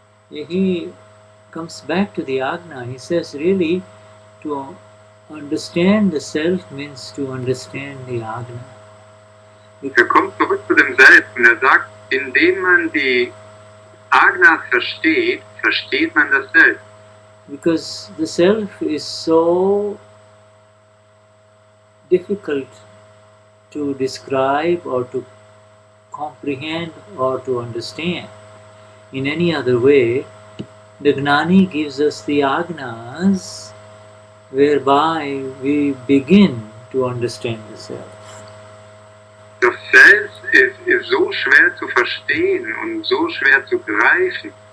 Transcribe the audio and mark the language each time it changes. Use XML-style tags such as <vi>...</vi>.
<en>He comes back to the Agna. He says, really, to understand the Self means to understand the Agna.</en> <de>Kommt zurück zu dem Selbst und sagt, indem man die Agnas versteht, versteht man das Selbst.</de> <en>Because the Self is so difficult to describe or to comprehend or to understand in any other way. The Gnani gives us the Agnas whereby we begin to understand the Self.</en> <de>Das Selbst ist so schwer zu verstehen und so schwer zu greifen.</de>